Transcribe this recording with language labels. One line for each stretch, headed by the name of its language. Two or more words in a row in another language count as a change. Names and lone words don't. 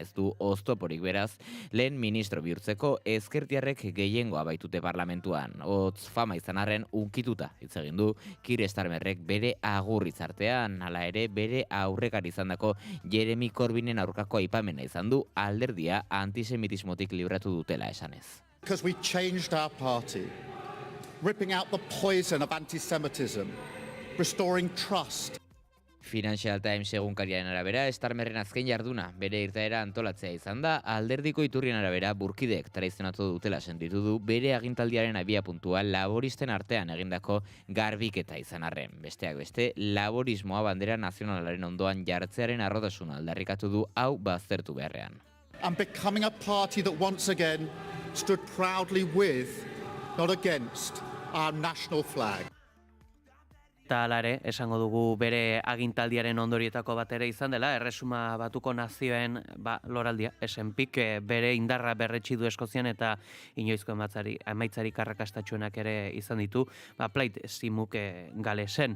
Basque: Ez du oztoporik beraz, lehen ministro bihurtzeko ezkertiarrek gehiengoa baitute parlamentuan. Hotz fama izan arren unkituta hitz egin du Keir Starmerrek bere agurritzartean, hala ere bere aurrekari izandako Jeremy Corbynen aurkako aipamena izan du alderdia antisemitismotik libratu dutela esanez.
English: Because we changed our party, ripping out the poison of antisemitism, restoring trust.
Basque: Financial Times egunkariaren arabera, Starmerren azken jarduna bere irteera antolatzea izan da, alderdiko iturrien arabera burkidek traizionatu dutela sentitu du bere agintaldiaren abiapuntua laboristen artean egindako garbiketa izan arren. Besteak beste, laborismoa bandera nazionalaren ondoan jartzearen arrotasuna aldarrikatu du hau baztertu beharrean.
English: And becoming a party that once again stood proudly with, not against, our national flag.
Basque: Eta hala ere, esango dugu bere agintaldiaren ondorietako bat ere izan dela, Erresuma Batuko nazioen loraldia, esenpik bere indarra berretsi du Eskozian eta inoizko emaitzarik arrakastatsuenak ere izan ditu, plait zimuk galesen.